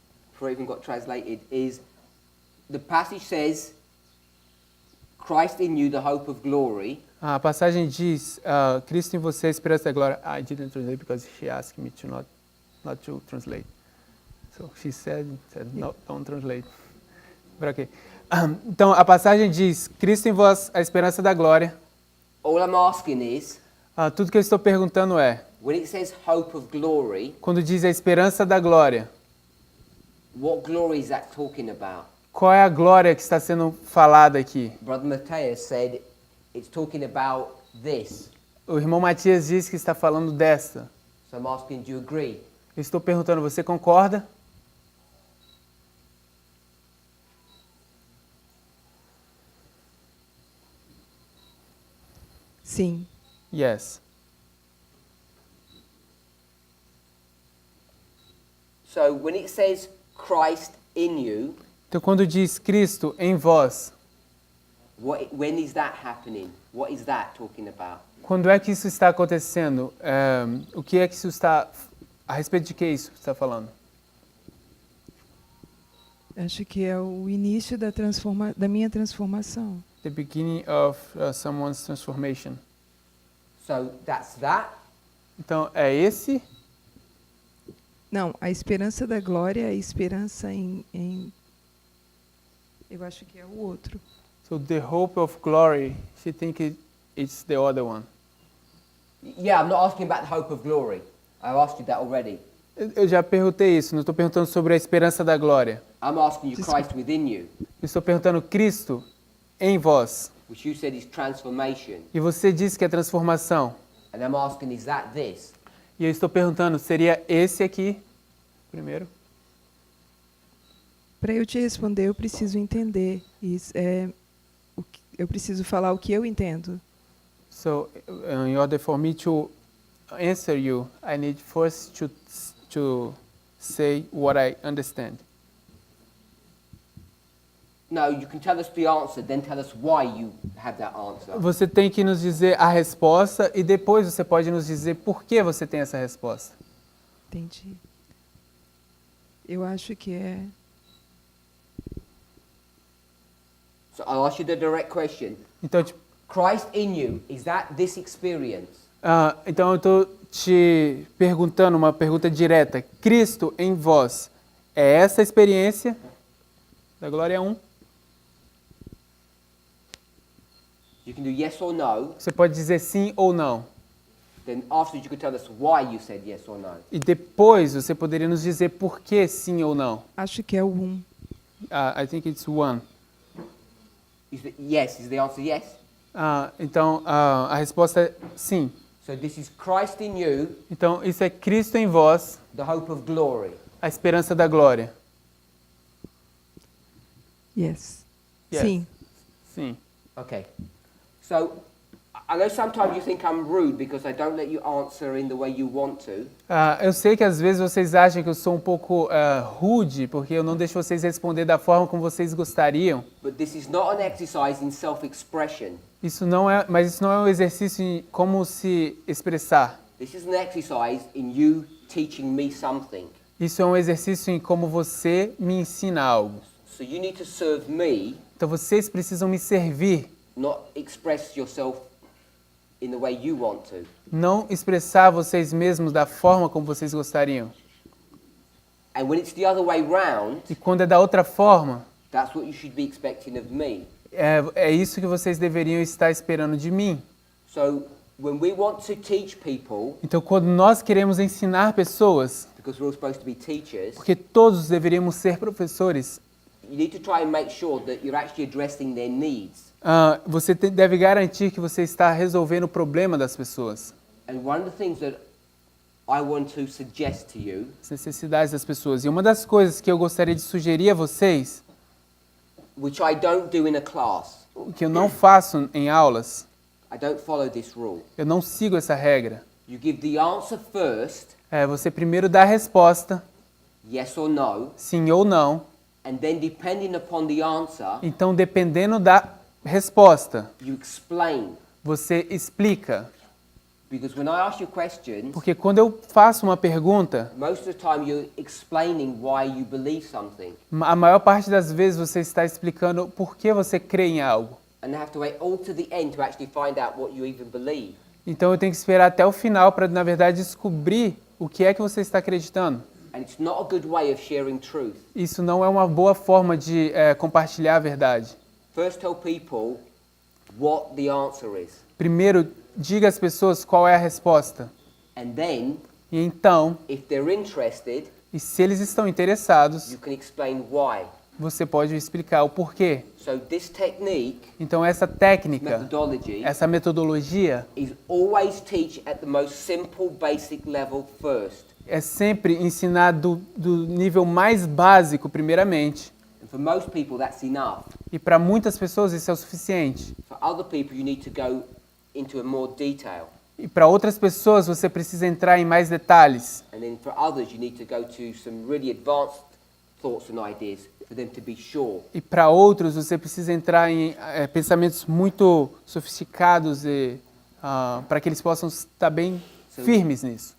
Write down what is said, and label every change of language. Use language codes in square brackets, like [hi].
[en] before it even got translated, is the passage says, Christ in you, the hope of glory. [pt] A passagem diz, Cristo em você, a esperança da glória. [en] I didn't translate because she asked me to not to translate. So she said no, don't translate. But okay. [pt] Então a passagem diz, Cristo em vós, a esperança da glória. [en] All I'm asking is, [pt] Tudo que eu estou perguntando é, [en] when it says hope of glory, [pt] quando diz a esperança da glória, [en] what glory is that talking about? [pt] qual é a glória que está sendo falada aqui? [en] Brother Matthias said it's talking about this. [pt] O irmão Matias diz que está falando desta. [en] So I'm asking, do you agree? [pt] Eu estou perguntando, você concorda? sim. [en] Yes. So when it says Christ in you, [pt] Então quando diz Cristo em vós, [en] when is that happening? What is that talking about? [pt] quando é que isso está acontecendo? O que é que isso está... A respeito de que isso está falando? Acho que é o início da minha transformação. [en] The beginning of someone's transformation. So that's that? [pt] Então é esse? Não, a esperança da glória é a esperança em eu acho que é o outro. [en] So the hope of glory, she thinks it's the other one. Yeah, I'm not asking about the hope of glory. I asked you that already. [pt] Eu já perguntei isso, não estou perguntando sobre a esperança da glória. [en] I'm asking you Christ within you, [pt] Eu estou perguntando Cristo em vós. [en] which you said is transformation. [pt] E você disse que é transformação. [en] And I'm asking, is that this? [pt] E eu estou perguntando, seria esse aqui primeiro? Para eu te responder, eu preciso entender isso. Eu preciso falar o que eu entendo. [en] So, in order for me to answer you, I need first to say what I understand. No, you can tell us the answer, then tell us why you have that answer. [pt] Você tem que nos dizer a resposta e depois você pode nos dizer por que você tem essa resposta. Entendi. Eu acho que é... [en] So I'll ask you the direct question. [pt] Então, tipo, [en] Christ in you, is that this experience? [pt] então eu estou te perguntando uma pergunta direta. Cristo em vós é essa experiência da Glória 1? [en] You can do yes or no. [pt] Você pode dizer sim ou não. [en] Then afterwards you can tell us why you said yes or no. [pt] E depois você poderia nos dizer por que sim ou não. Acho que é o 1. [en] I think it's 1. Yes, is the answer yes? [pt] Então a resposta é sim. [en] So this is Christ in you, [pt] Então isso é Cristo em vós, [en] the hope of glory. [pt] a esperança da glória. [en] Yes. Yes. [pt] Sim. Sim. [en] Okay. So I know sometimes you think I'm rude because I don't let you answer in the way you want to. [pt] Eu sei que às vezes vocês acham que eu sou um pouco rude porque eu não deixo vocês responder da forma como vocês gostariam. [en] But this is not an exercise in self-expression. [pt] Mas isso não é um exercício em como se expressar. [en] This is an exercise in you teaching me something. [pt] Isso é um exercício em como você me ensina algo. [en] So you need to serve me. [pt] Então vocês precisam me servir. [en] Not express yourself in the way you want to. [pt] Não expressar vocês mesmos da forma como vocês gostariam. [en] And when it's the other way round, [pt] E quando é da outra forma, [en] that's what you should be expecting of me. [pt] é isso que vocês deveriam estar esperando de mim. [en] So when we want to teach people, [pt] Então quando nós queremos ensinar pessoas, [en] because we're all supposed to be teachers, [pt] porque todos deveríamos ser professores, [en] you need to try and make sure that you're actually addressing their needs. [pt] você deve garantir que você está resolvendo o problema das pessoas. [en] And one of the things that I want to suggest to you, [pt] As necessidades das pessoas. E uma das coisas que eu gostaria de sugerir a vocês, [en] which I don't do in a class, [pt] o que eu não faço em aulas, [en] I don't follow this rule. [pt] eu não sigo essa regra. [en] You give the answer first, [pt] Você primeiro dá a resposta, [en] yes or no, [pt] sim ou não. [en] and then depending upon the answer, [pt] Então, dependendo da resposta, [en] you explain. [pt] você explica. [en] Because when I ask you questions, [pt] Porque quando eu faço uma pergunta, [en] most of the time you're explaining why you believe something. [pt] a maior parte das vezes você está explicando por que você crê em algo. [en] And I have to wait all to the end to actually find out what you even believe. [pt] Então, eu tenho que esperar até o final para, na verdade, descobrir o que é que você está acreditando. [en] And it's not a good way of sharing truth. [pt] Isso não é uma boa forma de compartilhar a verdade. [en] First tell people what the answer is. [pt] Primeiro, diga às pessoas qual é a resposta. [en] And then, [pt] E então, [en] if they're interested, [pt] e se eles estão interessados, [en] you can explain why. [pt] você pode explicar o porquê. [en] So this technique, [pt] Então, essa técnica, [en] methodology, [pt] essa metodologia, [en] is always teach at the most simple, basic level first. [pt] é sempre ensinar do nível mais básico, primeiramente. [en] And for most people, that's enough. [pt] E para muitas pessoas isso é o suficiente. [en] For other people, you need to go into a more detail. [pt] E para outras pessoas você precisa entrar em mais detalhes. [en] And then for others, you need to go to some really advanced thoughts and ideas for them to be sure. [pt] E para outros você precisa entrar em pensamentos muito sofisticados e para que eles possam estar bem firmes nisso.